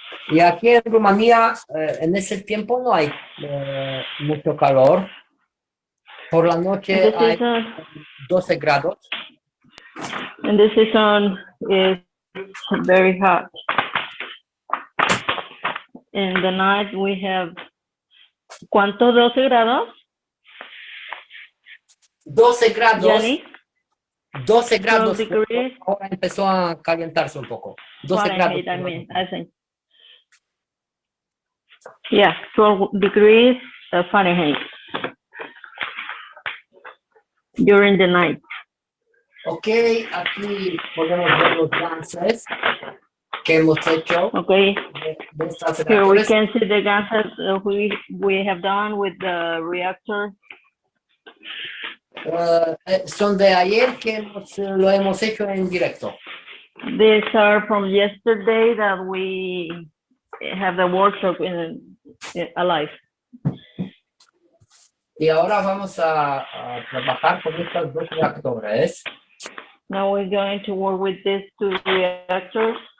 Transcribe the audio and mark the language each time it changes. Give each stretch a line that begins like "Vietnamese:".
Spanish: Y aquí en Rumanía, en ese tiempo no hay mucho calor. Por la noche hay 12 grados.
English: And this season is very hot. In the night we have,
Spanish: ¿cuánto? 12 grados. 12 grados. Yanni? 12 grados.
English: 12 degrees.
Spanish: Ahora empezó a calentarse un poco. 12
English: Fahrenheit,
Spanish: grados.
English: I mean, I think. Yeah, 12 degrees Fahrenheit during the night.
Spanish: Ok, aquí podemos ver los ganses que hemos hecho.
English: Okay,
Spanish: de estas
English: here we
Spanish: reactores.
English: can see the gases we have done with the reactor.
Spanish: Son de ayer que lo hemos hecho en directo.
English: These are from yesterday that we have the workshop in alive.
Spanish: Y ahora vamos a trabajar con estos dos reactores.
English: Now we're going to work with these two reactors.